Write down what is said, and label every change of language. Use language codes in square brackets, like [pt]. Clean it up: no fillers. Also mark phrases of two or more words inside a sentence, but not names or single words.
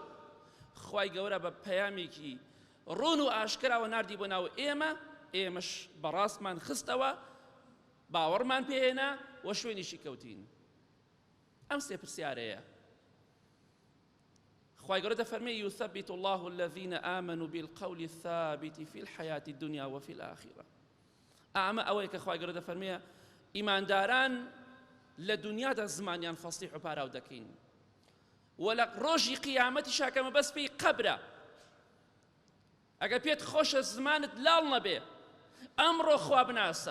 [ckb] خوای گەورە بە پەیامێکی ڕوون و ئاشکراوە ناردی بۆ ناو ئێمە، ئێمەش بەڕاستمان خستەوە، باوەڕمان پێهێنا و شوێنیشی کەوتین. ئەم سێ پرسیارەیە. خوای گەورە دەفەرمێ [ar] يثبت الله الذين آمنوا بالقول الثابت في الحياة الدنيا وفي الآخرة. [ckb] ئەمە ئەوەیە کە خوای گەورە دەفەرمێ ئیمانداران لە دنیادا زمانیان فەسیح و پاراو دەکەین، و لە ڕۆژی قیامەتیشا کە مەبەست پێی قەبرە. ئەگەر پێت خۆشە زمانت لاڵ نەبێ، ئەمڕۆ خوا بناسە.